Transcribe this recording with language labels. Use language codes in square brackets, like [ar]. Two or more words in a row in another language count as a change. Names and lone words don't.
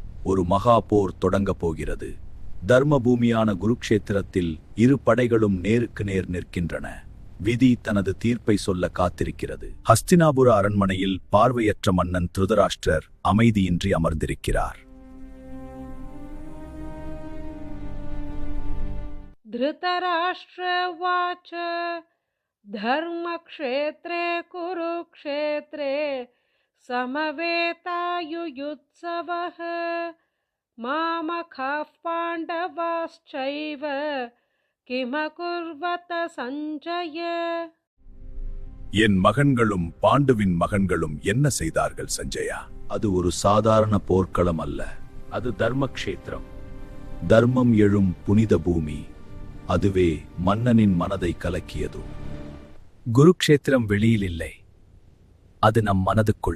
[ta] ஒரு மகா போர் தொடங்கப் போகிறது. தர்ம பூமியான குருக்ஷேத்திரத்தில் இரு படைகளும் நேருக்கு நேர் நிற்கின்றன. விதி தனது தீர்ப்பை சொல்ல காத்திருக்கிறது. ஹஸ்தினாபுர அரண்மனையில் பார்வையற்ற மன்னன் திருதராஷ்டிரர் அமைதியின்றி அமர்ந்திருக்கிறார். [sa] धृतराष्ट्रवाच धर्मक्षेत्रे कुरुक्षेत्रे समवेतायुयुत्सवः मामखाः पाण्डवाश्चैव किमकुर्वत सञ्जय. [ta] என் மகன்களும் பாண்டுவின் மகன்களும் என்ன செய்தார்கள் சஞ்சயா? அது ஒரு சாதாரண போர்க்களம் அல்ல. அது தர்மக்ஷேத்திரம். தர்மம் எழும் புனித பூமி. அதுவே மன்னனின் மனதை கலக்கியது. குருக்ஷேத்திரம் வெளியில் இல்லை, அது நம் மனதுக்குள்.